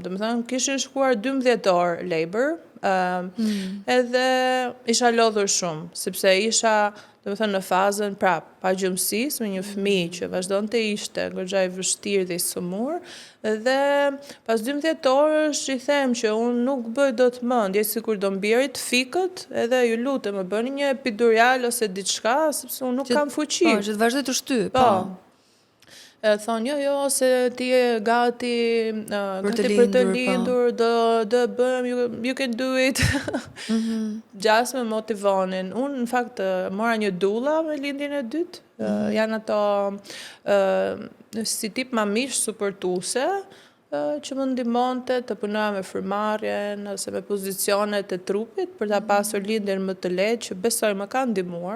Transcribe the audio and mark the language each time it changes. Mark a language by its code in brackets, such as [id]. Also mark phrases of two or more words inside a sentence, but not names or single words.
[sq] Domethënë, kishin shkuar 12 orë labor, edhe isha lodhur shumë, sepse isha domethënë në fazën pa gjumësisë me një fëmijë që vazhdonte ishte goxha i vështirë dhe i sëmur, dhe pas 12 orësh i them që unë nuk bëj dot më, ndjej sikur do mbirit fikët, edhe ju lutem më bëni një epidural ose diçka, sepse unë nuk kam fuqi. Po, që të vazhdoj të shtyp. Po. Thonë, jo, se ti e gati për të lindur, do bëm, [en] you can do it. [sq] Gjas me motivonin. Unë, në fakt, mora një dula me lindjen e dytë. Janë ato si tip mamish supportuese, që më ndihmonte të punoja me frymarrjen ose me pozicionet e trupit për ta pasur lindjen më të lehtë, që besoj më ka ndihmuar.